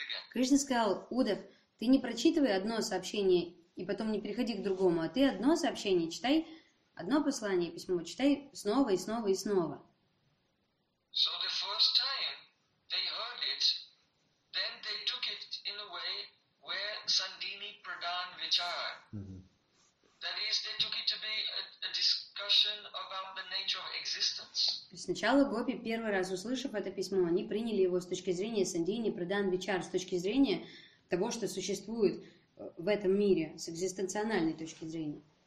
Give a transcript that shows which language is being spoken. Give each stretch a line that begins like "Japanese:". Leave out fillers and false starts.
Russian: Кришна сказал, Удав, ты не прочитывай одно сообщение и потом не переходи к другому, а ты одно сообщение читай, одно послание, письмо читай снова и снова и снова.
English: So the first time they heard it, then they took it in a way where Sandini Pradhan Vichara. That is, they took it to be a discussion about the nature of existence.
Russian: Сначала гопи, первый раз услышав это письмо, они приняли его с точки зрения Сандини Прадан Вичар, с точки зрения того, что существует в этом мире, с экзистенциональной точки зрения.